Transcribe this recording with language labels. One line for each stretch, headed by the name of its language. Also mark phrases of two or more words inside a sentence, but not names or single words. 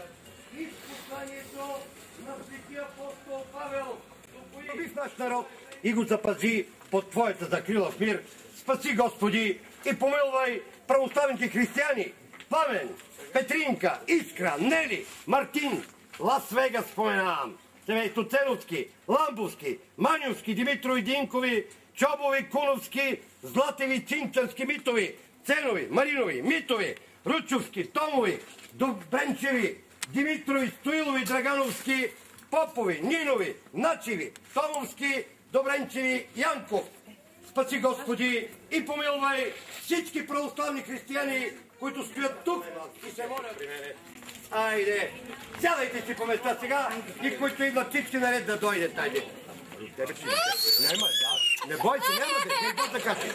Bulgarian: И с посланието на светия апостол Павел обои в наш народ и го запази под Твоята закрила в мир. Спаси, Господи, и помилвай православните християни. Пламен, Петринка, Искра, Нели, Мартин, Лас Вегас споменавам, семейство Ценовски, Ламбовски, Манювски, Димитрови, Динкови, Чобови, Куновски, Златеви, Цинчански, Митови, Ценови, Маринови, Митови, Ручовски, Томови, Добренчеви, Димитрови, Стоилови, Драгановски, Попови, Нинови, Начеви, Томовски, Добренчеви, Янков. Спаси, Господи, и помилвай всички православни християни, които стоят тук и се молят при мене. Айде, сядайте си по места сега и които идват всички наред да дойдат. Айде. Не бойте, няма дете, не го така си.